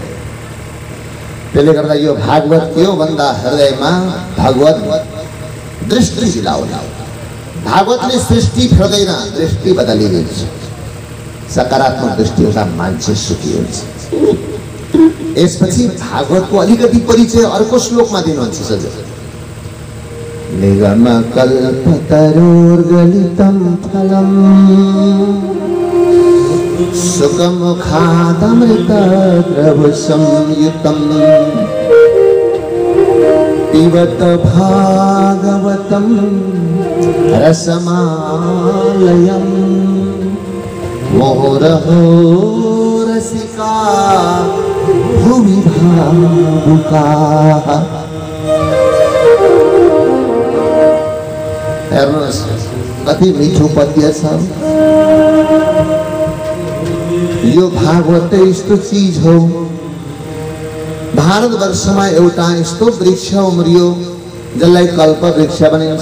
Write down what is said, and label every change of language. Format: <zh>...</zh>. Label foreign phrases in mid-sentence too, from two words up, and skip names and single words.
<ne>त्यसले गर्दा यो भागवत के हो भन्दा हृदयमा भगवत दृष्टि दिलाउने। भागवतले सृष्टि फेर्दैन, दृष्टि बदलिदिन्छ। सकारात्मक दृष्टि हुँदा मान्छे सुखी हुन्छ। यसपछि भागवतको अलिकति परिचय अर्को श्लोकमा दिनुहुन्छ सजल।</ne> <sa>निगम कल्पतरोर्गलितं फलम् सुखमुखादमृतद्रवसंयुतं पिबत भागवतं रसमालयम् मोरहो रसिका भुवि भावुकाः।</sa> <ne>हेर्नुहोस् कति मिठो पद्य छ। यो भागवत यस्तो चीज हो, भारतवर्षमा एउटा यस्तो वृक्ष उम्रियो जसलाई कल्प वृक्ष भनिन्छ।</ne>